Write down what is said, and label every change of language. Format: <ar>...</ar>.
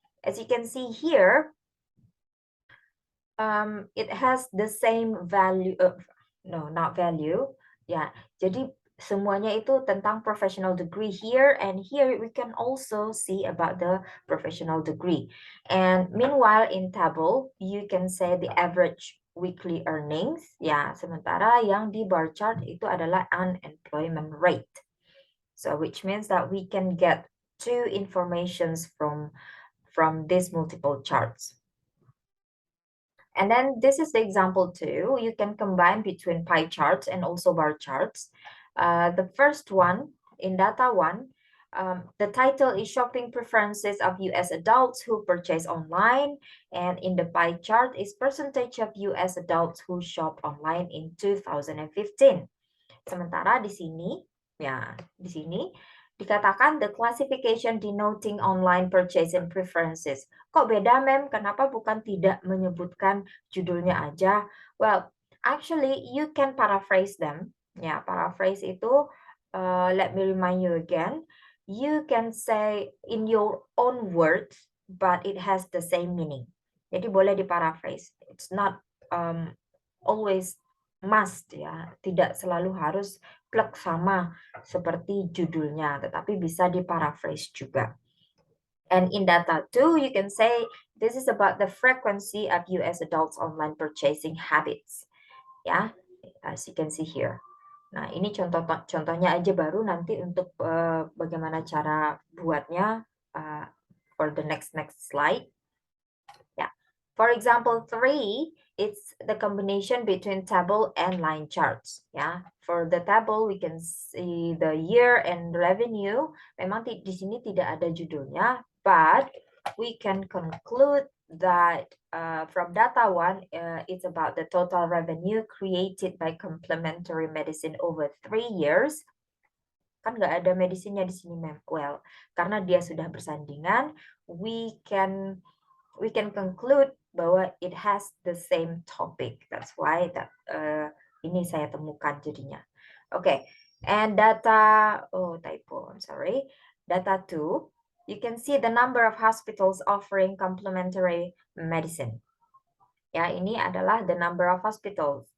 <en>As you can see here, it has the same value, no, not value. Yeah,</en> <id>jadi semuanya itu tentang</id> <en>professional degree here, and here we can also see about the professional degree. And meanwhile in table, you can say the average weekly earnings.</en> <id>Ya, sementara yang di bar chart itu adalah unemployment rate.</id> <en>So which means that we can get two informations from these multiple charts. And then this is the example 2. You can combine between pie charts and also bar charts. The first one, in data 1, the title is Shopping Preferences of US Adults Who Purchase Online. And in the pie chart is percentage of US adults who shop online in 2015.</en> <id>Sementara di sini, ya, di sini dikatakan</id> <en>the classification denoting online purchasing preferences.</en> <id>Kok beda, Mem? Kenapa bukan tidak menyebutkan judulnya aja?</id> <en>Well, actually you can paraphrase them.</en> <id>Ya, paraphrase itu,</id> <en>let me remind you again. You can say in your own words, but it has the same meaning.</en> <id>Jadi boleh diparaphrase.</id> <en>It's not always must, ya.</en> <id>Tidak selalu harus plek sama seperti judulnya, tetapi bisa diparaphrase juga.</id> <en>And in data 2, you can say this is about the frequency of US adults online purchasing habits. Ya, as you can see here.</en> <id>Nah, ini contohnya aja, baru nanti untuk bagaimana cara buatnya</id> <en>for the next slide. Yeah. For example, 3, it's the combination between table and line charts. Yeah. For the table, we can see the year and revenue.</en> <id>Memang di sini tidak ada judulnya,</id> <en>but we can conclude that from data 1, it's about the total revenue created by complementary medicine over 3 years.</en> <id>Kan nggak ada medisinya di sini, well, karena dia sudah bersandingan,</id> <en>we can conclude</en> <id>bahwa</id> <en>it has the same topic. That's why that</en> <id>ini saya temukan jadinya.</id> <en>Okay, and data, oh typo, I'm sorry. Data 2, you can see the number of hospitals offering complementary medicine. Ya,</en> <id>ini adalah</id> <en>the number of hospitals.</en>